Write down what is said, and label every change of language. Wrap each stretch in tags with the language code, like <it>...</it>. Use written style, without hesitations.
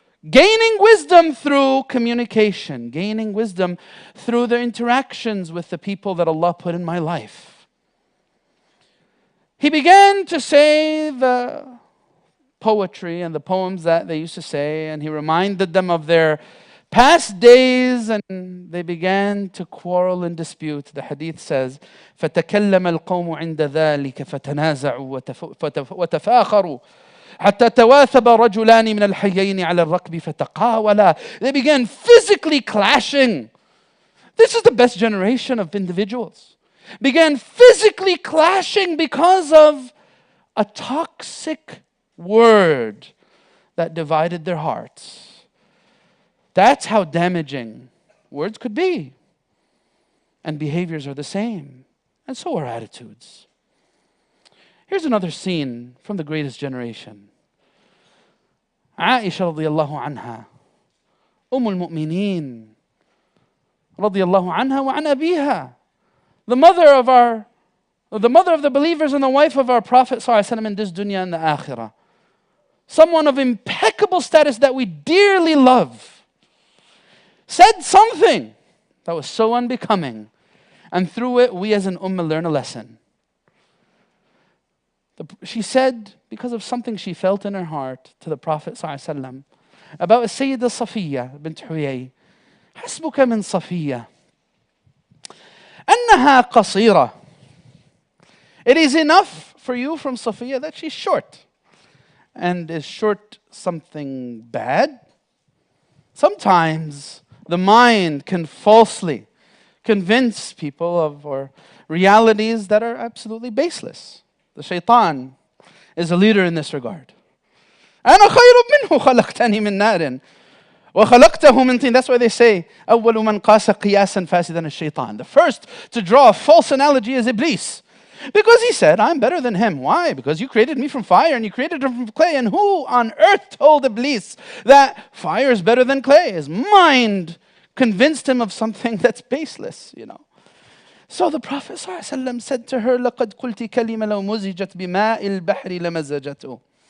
<en>Gaining wisdom through communication. Gaining wisdom through the interactions with the people that Allah put in my life. He began to say the poetry and the poems that they used to say, and he reminded them of their past days, and they began to quarrel and dispute. The hadith says,</en> <ar>فَتَكَلَّمَ الْقَوْمُ عِنْدَ ذَلِكَ فَتَنَازَعُوا وَتَفَاخَرُوا حَتَّى تَوَاثَبَ رَجُلَانِ مِنَ الْحَيَّيْنِ عَلَى الرَّكْبِ فَتَقَاوَلَا.</ar> <en>They began physically clashing. This is the best generation of individuals. Began physically clashing because of a toxic word that divided their hearts. That's how damaging words could be. And behaviors are the same. And so are attitudes. Here's another scene from the greatest generation.</en> <ar>Aisha radiyallahu anha, المؤمنين رضي الله عنها وعن أبيها.</ar> <en>the mother of the believers and the wife of our Prophet ﷺ in this dunya and the akhirah. Someone of impeccable status that we dearly love, said something that was so unbecoming. And through it, we as an ummah learn a lesson. She said, because of something she felt in her heart to the Prophet ﷺ, about Sayyida Safiya bint Huyay.</en> <ar>حسبك من صفية أنها قصيرة.</ar> <en>It is enough for you from Safiya that she's short. And is short something bad? Sometimes the mind can falsely convince people of or realities that are absolutely baseless. The shaitan is a leader in this regard.</en> <ar>أنا خير منه خلقتني من نار وخلقته من طين.</ar> <en>That's why they say</en> <ar>أول من قاس قياسا فاسدا الشيطان.</ar> <en>The first to draw a false analogy is Iblis. Because he said, I'm better than him. Why? Because you created me from fire and you created him from clay. And who on earth told Iblis that fire is better than clay? His mind convinced him of something that's baseless, So the Prophet ﷺ said to her,</en> <ar>لَقَدْ قُلْتِ كَلِمَ لَوْ مُزِجَتْ بِمَاءِ الْبَحْرِ لَمَزَّجَتْهُ.</ar>